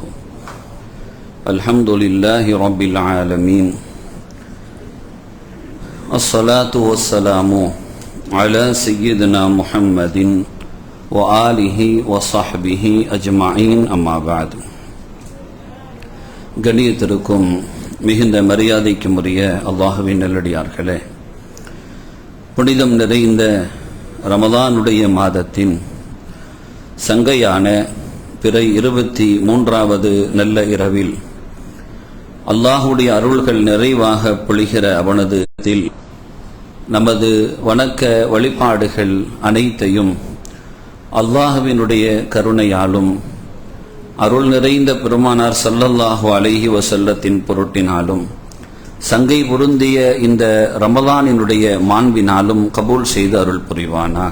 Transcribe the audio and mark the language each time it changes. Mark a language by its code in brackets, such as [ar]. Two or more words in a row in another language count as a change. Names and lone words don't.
[ar] الحمد لله رب العالمين. الصلاة والسلام على سيدنا محمد وآله وصحبه أجمعين أما بعد. [ta] கண்ணியத்திற்கும் மிகுந்த மரியாதைக்கும் உரிய அல்லாஹ்வின் நல்லடியார்களே, புனிதம் நிறைந்த ரமதானுடைய மாதத்தின் சங்கையான பிறை 23வது நல்ல இரவில் அல்லாஹுடைய அருள்கள் நிறைவாக பொழிகிற அவனது நமது வணக்க வழிபாடுகள் அனைத்தையும் அல்லாஹுவினுடைய கருணையாலும் அருள் நிறைந்த பெருமானார் [ar] صلى الله عليه [ta] வஸல்லத்தின் பொருட்டினாலும் சங்கை பொருந்திய இந்த ரமலானினுடைய மாண்பினாலும் கபூல் செய்து அருள் புரிவானாக.